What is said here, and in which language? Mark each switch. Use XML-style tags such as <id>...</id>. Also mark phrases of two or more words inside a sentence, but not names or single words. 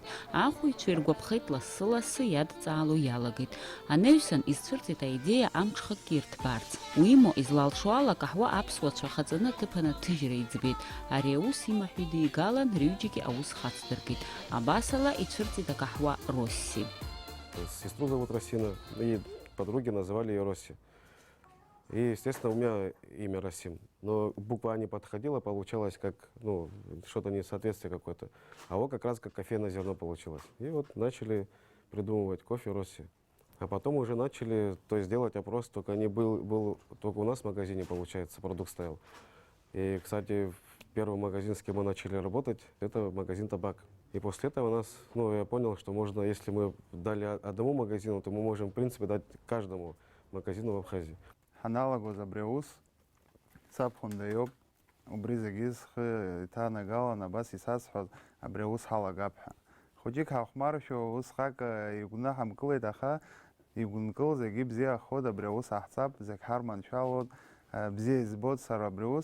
<ab>Ахәыҩцәа иргәаԥхеит лассы-лассы иадҵаало иалагеит. Анаҩсан изцәырҵит аидеиа амҽхакгьы ирҭбаарц. Уимоу излалшо ала акаҳуа аԥсуацәа хаҵаны аҭыԥан аҭыжьра иӡбеит. Ари аус имаҳә идигалан рҩыџьегьы аус хацдыркит. Абасала ицәырҵит акаҳуа Росси.</ab> <ru>Сестру зовут Расина, и подруги называли ее Росси. И, естественно, у меня имя Расим. Но буква А не подходила, получалось как, что-то несоответствие какое-то. А вот как раз как кофейное зерно получилось. И вот начали придумывать кофе Росси. А потом уже начали, то есть делать опрос, только был только у нас в магазине, получается, продукт стоял. И, кстати, первый магазин, с кем мы начали работать, это магазин «Табак». И после этого у нас, я понял, что можно, если мы дали одному магазину, то мы можем, в принципе, дать каждому магазину в Абхазии.</ru> <ab>Ҳаналагоз абри аус сабхәында иоуп, убри зегьы схы иҭанагалан абас исазҳәоз абри аус ҳалагап ҳәа. Хәыҷык ҳахәмаршәо усҟак игәны ҳамкылеит, аха игәынкыл зегьы бзиахоит, абри аус ҳаҳцап, зегь ҳарманшәалоит, бзиа избоит сара абри аус.</ab>